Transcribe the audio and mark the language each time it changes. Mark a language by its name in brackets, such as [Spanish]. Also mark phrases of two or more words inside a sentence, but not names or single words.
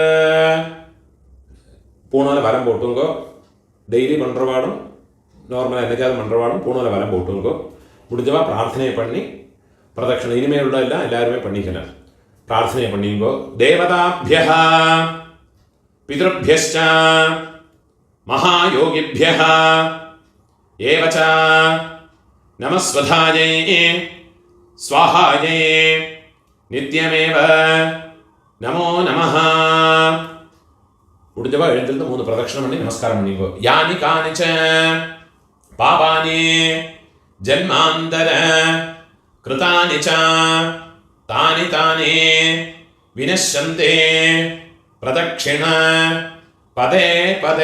[Tamil] பூணால வரம் போட்டுங்கோ. டெய்லி பண்ணுறவாடும் நார்மலாக என்னைக்காவது பண்ணுறவாடும் பூணால வரம் போட்டுங்கோ. முடிஞ்சவா பிரார்த்தனை பண்ணி பிரதட்சணை இனிமேல் உள்ள எல்லாம் எல்லாருமே பண்ணிக்கலாம். பிரார்த்தனை பண்ணிங்கோ. [Sanskrit] தேவதாபியः பித்ருभ्यश्च महायोगिभ्यः एव च नमस्वधायै स्वाहायै नित्यमेव नमो नमः. [Tamil] முடிஞ்சவா எழுந்திருந்து 3 பிரதட்சணம் பண்ணி நமஸ்காரம் பண்ணிக்கோ. [Sanskrit] यानि कानिच्च पापानि जन्मान्तर कृतानि च तानि तानि विनश्यन्ते प्रदक्षिण पदे पदे.